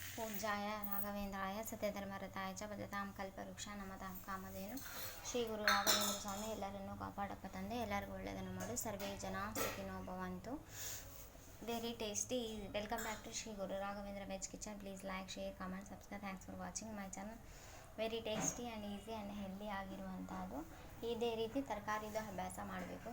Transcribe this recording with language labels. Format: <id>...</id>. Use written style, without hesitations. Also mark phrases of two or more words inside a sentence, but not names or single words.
<sa>पूज्याय राघवेन्द्राय सत्यधर्मरताय च भजतां कल्पवृಕ್ಷ नमतां कामधेनु</sa> <kn>ಶ್ರೀ ಗುರು ರಾಘವೇಂದ್ರ ಸ್ವಾಮಿ ಎಲ್ಲರನ್ನೂ ಕಾಪಾಡಪ್ಪ ತಂದೆ. ಎಲ್ಲರಿಗೂ ಒಳ್ಳೆಯದನ್ನು ಮಾಡು.</kn> <sa>ಸರ್ವೇ ಜನ ಸುಖಿನೋ ಭವಂತು.</sa> <en>very tasty. welcome back to Sri Guru Raghavendra Veg Kitchen. please like, share, comment, subscribe. Thanks for watching my channel. very tasty and easy and healthy ಆಗಿರುವಂಥದ್ದು.</en> <kn>ಇದೇ ರೀತಿ ತರಕಾರಿದು ಅಭ್ಯಾಸ ಮಾಡಬೇಕು.</kn>